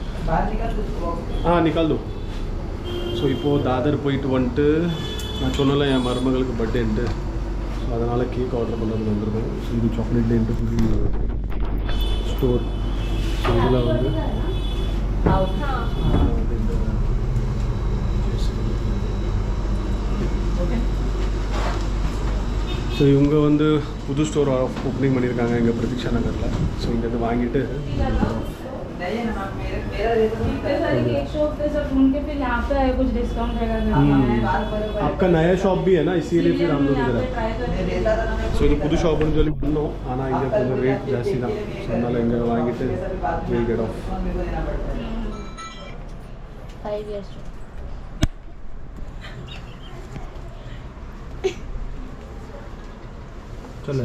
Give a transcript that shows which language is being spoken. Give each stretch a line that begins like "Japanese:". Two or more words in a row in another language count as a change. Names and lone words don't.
Hindi: निकाल दो
Tamil: ஸோ இப்போது தாதர் போயிட்டு வந்துட்டு நான் சொன்னல என் மருமகளுக்கு பர்த்டேன்ட்டு ஸோ அதனால் கேக் ஆர்டர் பண்ணுறதுக்கு வந்திருக்கோம் ஸோ இது சாக்லேட்லேன்ட்டு ஸ்டோர் ஸோ இதில் வந்து ஸோ இவங்க வந்து புது
English: store opening
Tamil: பண்ணியிருக்காங்க எங்கள் பிரதீக்ஷா நகரில் ஸோ இங்கேருந்து வாங்கிட்டு
Hindi: आपका नया शॉप भी है ना इसीलिए फिर हम लोग इधर
Tamil: ஸோ இது புது ஷாப்னு சொல்லி பண்ணோம் ஆனால் இங்கே கொஞ்சம் ரேட் ஜாஸ்தி தான் ஸோ அதனால் இங்கே வாங்கிட்டு
English: will get off 5 years
Hindi: चलो